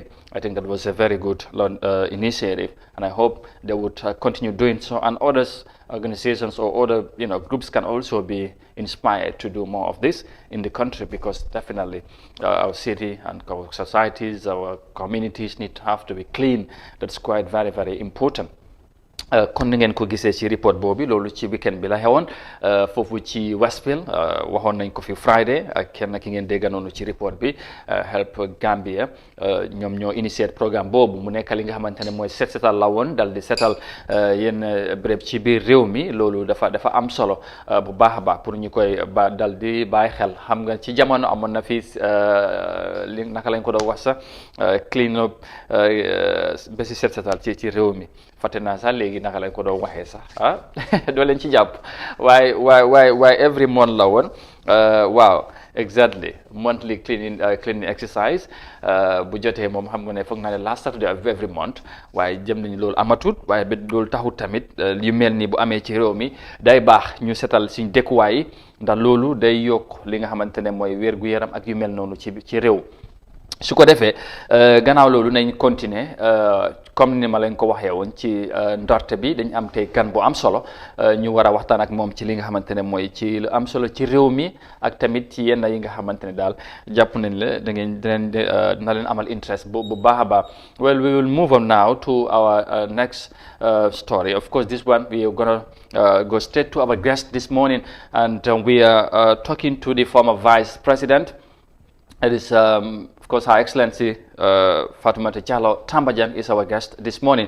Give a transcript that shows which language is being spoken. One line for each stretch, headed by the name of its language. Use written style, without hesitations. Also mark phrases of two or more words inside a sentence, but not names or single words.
English: I think that was a very good initiative, and I hope they would continue doing so, and others, organizations or other groups can also be inspired to do more of this in the country, because definitely our city and our societies, our communities need to have to be clean. That's quite very, very important.
Wolof: kon ni ngeen ko gisee ci report boobu loolu ci weekend bi la xewoon foofu ci Westfield waxoon nañ ko fi Friday ak kenn ki ngeen dégg noonu ci report bi Help Gambia ñoom ñoo
English: initiate programme
Wolof: boobu mu nekk li nga xamante ne mooy setal la woon dal di setal yenn béréb ci biir réew mi loolu dafa am solo bu baax a baax pour ñu koy dal di bàyyi xel. xam nga ci jamono amoon na fi li naka lañ ko doon wax sax
English: clean up
Wolof: ba si setal ci réew mi fàtte naa sax léegi naka lañ ko doon waxee sax doo leen ci jàpp waaye
English: every month
Wolof: la woon waaw
English: exactly monthly cleaning exercise
Wolof: bu jotee moom xam nga ne foog naa ne
English: last Saturday of every month
Wolof: waaye jëm nañu loolu amatut waaye ba loolu taxut tamit yu mel ni bu amee ci réew mi day baax ñu setal suñ dëkkuwaay yi ndax loolu day yokk li nga xamante ne mooy wér-gu-yaram ak yu mel noonu ci réew. su ko defee gannaaw loolu nañ
French: continuer comme
Wolof: ni ma leen ko waxee woon ci ndorte bi dañ am tey gan bu am solo ñu war a waxtaan ak moom ci li nga xamante ne mooy ci lu am solo ci réew mi ak tamit ci yenn yi nga xamante ne daal jàpp nañ la na leen amal interest bu baax a baax.
English: Well, we will move on now to our next story. Of course, this one we are gonna go straight to our guest this morning, and we are talking to the former Vice President. It is of course, Her Excellency Fatoumata Jallow Tambajang is our guest this morning.